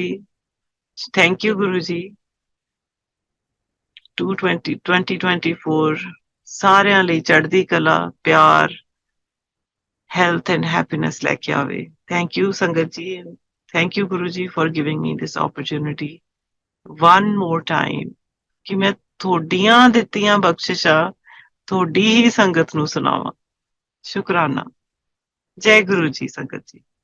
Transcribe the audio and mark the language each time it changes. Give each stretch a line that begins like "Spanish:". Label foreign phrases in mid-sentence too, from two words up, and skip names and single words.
English: Thank you
Punjabi: ਗੁਰੂ ਜੀ. 2024 ਸਾਰਿਆਂ ਲਈ ਚੜ੍ਹਦੀ ਕਲਾ, ਪਿਆਰ,
English: health and happiness
Punjabi: ਲੈ ਕੇ ਆਵੇ.
English: Thank you
Punjabi: ਸੰਗਤ ਜੀ.
English: Thank you Guruji for giving me this opportunity. one more time
Punjabi: ਕਿ ਮੈਂ ਤੁਹਾਡੀਆਂ ਦਿੱਤੀਆਂ ਬਖਸ਼ਿਸ਼ਾਂ ਤੁਹਾਡੀ ਹੀ ਸੰਗਤ ਨੂੰ ਸੁਣਾਵਾਂ। ਸ਼ੁਕਰਾਨਾ। ਜੈ ਗੁਰੂ ਜੀ ਸੰਗਤ ਜੀ।